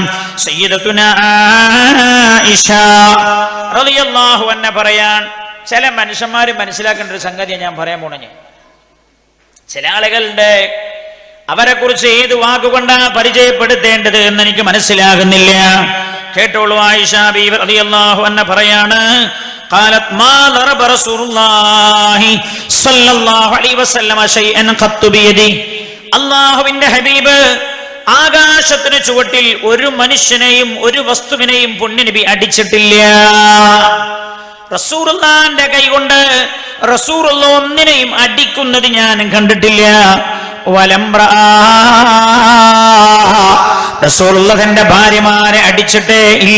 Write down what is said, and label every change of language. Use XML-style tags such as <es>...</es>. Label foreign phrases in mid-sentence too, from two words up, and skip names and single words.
<ml>സയ്യിദത്തുന ആയിഷ</ml> <ar>رضي الله عنها</ar> <ml>പറയാൻ, ചില മനുഷ്യന്മാർ മനസ്സിലാക്കേണ്ട ഒരു സംഗതിയാണ് ഞാൻ പറയാൻ പോണേ. ചില ആളുകളുടെ അവരെ കുറിച്ച് ഏത് വാക്കുകൊണ്ടാണ് പരിചയപ്പെടുത്തേണ്ടത് എന്ന് എനിക്ക് മനസ്സിലാകുന്നില്ല. കേട്ടോളൂ. ആയിഷ ബീവി</ml> <ar>رضي الله عنها</ar> <ml>പറയാണ്,</ml> <ar>قالت ما ضرب رسول الله صلى الله عليه وسلم شيئا قط بيده.</ar> <ml>അല്ലാഹുവിന്റെ ഹബീബ് ആകാശത്തിന് ചുവട്ടിൽ ഒരു മനുഷ്യനെയും ഒരു വസ്തുവിനെയും പുണ്യനബി അടിച്ചിട്ടില്ല. റസൂലുള്ളാഹിന്റെ കൈകൊണ്ട് റസൂലുള്ള ഒന്നിനെയും അടിക്കുന്നത് ഞാൻ കണ്ടിട്ടില്ല. റസൂലുള്ള തന്റെ ഭാര്യമാരെ അടിച്ചിട്ടേ ഇല്ല.</ml>